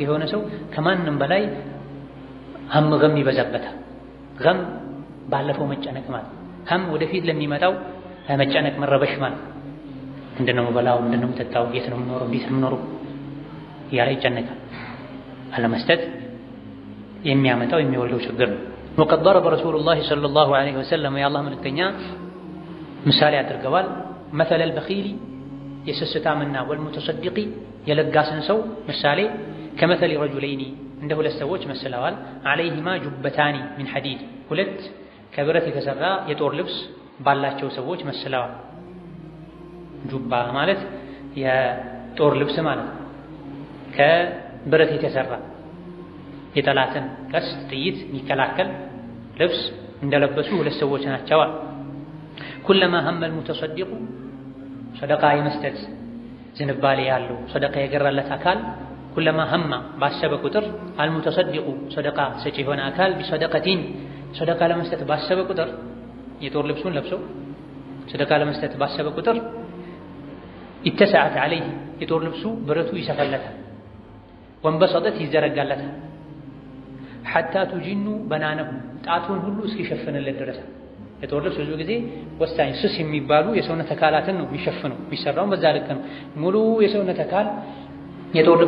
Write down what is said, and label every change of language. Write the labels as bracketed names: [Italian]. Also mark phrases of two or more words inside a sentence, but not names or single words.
[Amharic] የሆነ ሰው ከማንም በላይ ሀም ገም ይበዛበታል። ገም ባለፈው መጨነቅ ማለት፣ ሀም ወደፊት ለሚመጣው መጨነቅ መረበሽ ማለት። ምንድነው በላው፣ ምንድነው ተጣው፣ የት ነው የምኖረው፣ እንዴት ነው የምኖረው እያለ ይጨነቃል። አለመስጠት የሚያመጣው የሚወልደው ችግር ነው። ወቀድ [Arabic] ضرب رسول الله صلى الله عليه وسلم [Amharic] የአላህ መልእክተኛ ምሳሌ አድርገዋል። [Arabic] مثل البخيل [Amharic] የስስታምና والمتصدق የለጋስን ሰው ምሳሌ [Arabic] كمثل رجلين [Amharic] እንደ ሁለት ሰዎች መስለዋል። [Arabic] عليهما جبتان من حديد [Amharic] ሁለት ከብረት የተሰራ የጦር ልብስ ባላቸው ሰዎች መስለዋል። ጁባ ማለት የጦር ልብስ ማለት ከብረት የተሰራ የጠላትን ቀስት ጥይት የሚከላከል ልብስ እንደለበሱ ሁለት ሰዎች ናቸው። ኩለማ [Arabic] هم المتصدق [Amharic] ሰደቃ የመስጠት ዝንባሌ ያለው ሰደቃ የገራለት አካል ኩለማ هم ባሰበ ቁጥር المتصدق ሰደቃ ሰጪ የሆነ አካል ቢሰደቀቲን ሰደቃ ለመስጠት ባሰበ ቁጥር የጦር ልብሱን ለብሶ ሰደቃ ለመስጠት ባሰበ ቁጥር [Arabic] اتسعت عليه [Amharic] የጦር ልብሱ ብረቱ ይሰፋለታል ወንበሰጠት ይዘረጋለታል [Arabic] حتى تجن بنانه [Amharic] ጣቱን ሁሉ እስኪሸፍንለት ድረስ የጦር ልብስ ብዙ ጊዜ ወሳኝ ስስ የሚባሉ የሰውነት አካላትን ነው የሚሸፍነው የሚሰራው በዛ ልክ ነው ሙሉ የሰውነት አካል የጦር ልብስ